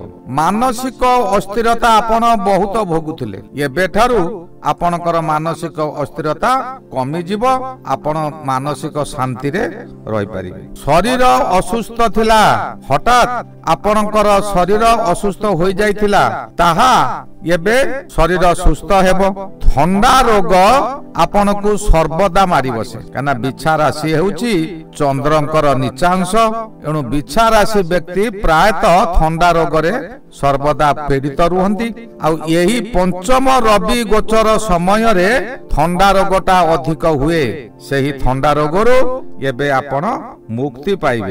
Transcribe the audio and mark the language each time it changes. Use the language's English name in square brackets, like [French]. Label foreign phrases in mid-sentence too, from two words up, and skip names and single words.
[Odia] ମାନସିକ ଅସ୍ଥିରତା ଆପଣ ବହୁତ ଭୋଗୁଥିଲେ, ଏବେଠାରୁ ଆପଣଙ୍କର ମାନସିକ ଅସ୍ଥିରତା କମି ଯିବ, ଆପଣ ମାନସିକ ଶାନ୍ତି ରେ ରହି ପାରିବେ। ଶରୀର ଅସୁସ୍ଥ ଥିଲା, ହଠାତ ଆପଣଙ୍କର ଶରୀର ଅସୁସ୍ଥ ହୋଇ ଯାଉଥିଲା, ତାହା ଏବେ ଶରୀର ସୁସ୍ଥ ହେବ। ଥଣ୍ଡା ରୋଗ ଆପଣଙ୍କୁ ସର୍ବଦା ମାରି ବସେ, କାରଣ ବିଛା ରାଶି ହେଉଛି ଚନ୍ଦ୍ରଙ୍କର ନୀଚାଂଶ, ଏଣୁ ବିଛା ରାଶି ବ୍ୟକ୍ତି ପ୍ରାୟତଃ ଥଣ୍ଡା ରୋଗ ରେ ସର୍ବଦା ପୀଡ଼ିତ ରହନ୍ତି। ଆଉ ଏହି ପଞ୍ଚମ ରବି ଗୋଚର ସମୟ ରେ ଥଣ୍ଡା ରୋଗଟା ଅଧିକ ହୁଏ, ସେହି ଥଣ୍ଡା ରୋଗରୁ ଏବେ ଆପଣ ମୁକ୍ତି ପାଇବେ।